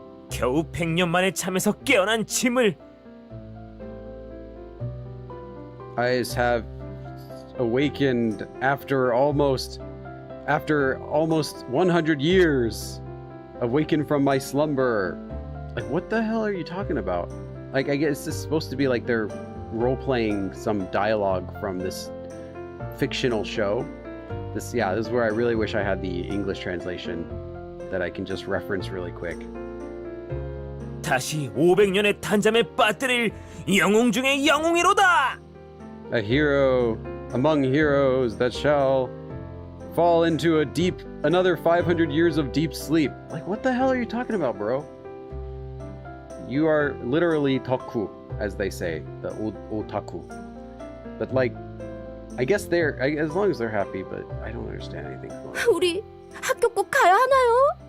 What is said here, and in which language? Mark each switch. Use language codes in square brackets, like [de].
[ko] 겨우 100년 만에 잠에서 깨어난 짐을. [en] I have awakened after almost 100 years. Awakened from my slumber. Like, what the hell are you talking about? Like, I guess this is supposed to be like they're role-playing some dialogue from this fictional show. This is where I really wish I had the English translation that I can just reference really quick. [ko] 다시 500년의 단잠에 빠뜨릴 영웅 중의 영웅이로다. [en] A hero among heroes that shall fall into another 500 years of deep sleep. Like, what the hell are you talking about, bro? You are literally 덕후, as they say, the otaku. But like, I guess as long as they're happy, but I don't understand anything. [ko] 우리 학교 꼭 가야 하나요?